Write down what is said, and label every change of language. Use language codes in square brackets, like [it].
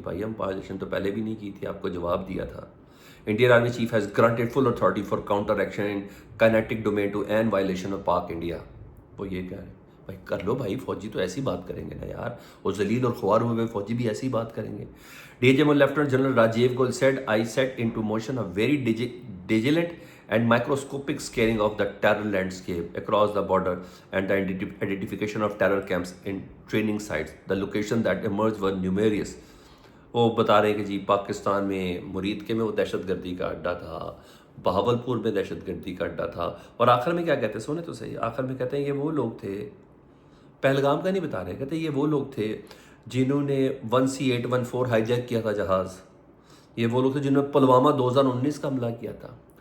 [ur] بھائی ہم وائلیشن تو پہلے بھی نہیں کی تھی، آپ کو جواب دیا تھا. [en] Indian army chief has granted full authority for counter action in kinetic domain to any violation of Pak India. [ur] وہ یہ کہہ رہے ہیں بھائی کر لو بھائی، فوجی تو ایسی بات کریں گے نا یار، وہ ذلیل اور خوار ہوئے فوجی بھی ایسی بات کریں گے. [en] D G M O lieutenant general Rajiv Gol said I set into motion a very diligent and microscopic scanning of the terror landscape across the border and the identification of terror camps in training sites. The locations that emerged were numerous. [ur] وہ بتا رہے ہیں کہ جی پاکستان میں مرید کے میں وہ دہشت گردی کا اڈا تھا، بہاولپور میں دہشت گردی کا اڈا تھا، اور آخر میں کیا کہتے ہیں، سونے تو صحیح، آخر میں کہتے ہیں یہ وہ لوگ تھے، پہلگام کا نہیں بتا رہے، کہتے ہیں یہ وہ لوگ تھے جنہوں نے 1C814 ہائی جیک کیا تھا جہاز، یہ وہ لوگ تھے جنہوں نے پلوامہ 2019 کا حملہ کیا تھا.